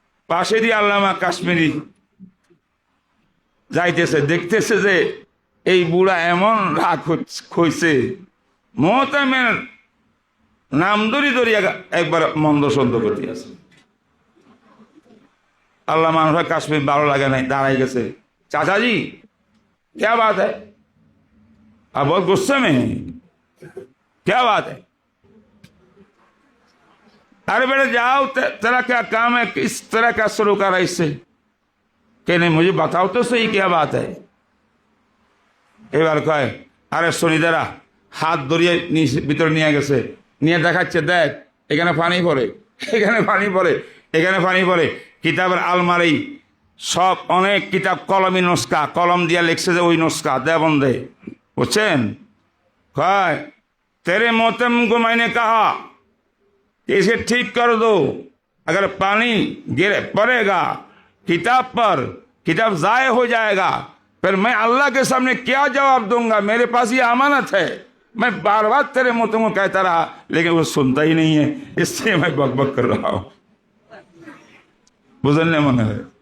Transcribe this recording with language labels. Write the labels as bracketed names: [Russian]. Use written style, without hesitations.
[Bangla] পাশে দিয়ে আল্লামা কাশ্মীরি যাইতেছে, দেখতেছে যে এই বুড়া এমন রাগ হইছে, মোহতামের নাম ধরি ধরি একবার মন্দ সন্দ করতে আছে। আল্লাহ মানুষের কাশ্মীর ভালো লাগে নাই, দাঁড়াই গেছে। [Hindi] চাচাজি क्या बात है? आप बहुत गुस्से में हैं, क्या बात है? अरे बेटा जाओ, तेरा क्या काम है, किस तरह का शुरू कर इससे? कहने मुझे बताओ तो सही क्या बात है। [Bangla] এবার কয়, আরে শনিদারা হাত ধরিয়ে ভিতরে নিয়ে গেছে, নিয়ে দেখাচ্ছে, দেখ এখানে পানি পড়ে, এখানে পানি পড়ে, এখানে পানি পড়ে। কিতাবের আলমারি সব অনেক কিতাব, কলমি নুস্কা, কলম দিয়া লিখছে যে ওই নুস্কা দেবন্দে, বুঝছেন? [Hindi] কয় तेरे मोहतम को मैंने कहा कि इसे ठीक कर दो, अगर पानी गिरे पड़ेगा किताब पर, किताब ज़ाय हो जाएगा, फिर मैं अल्लाह के सामने क्या जवाब दूंगा? मेरे पास ये अमानत है। मैं बार बार तेरे मोहतम को कहता रहा, लेकिन वो सुनता ही नहीं है, इसलिए मैं बकबक कर रहा हूँ। बुझलने मन है।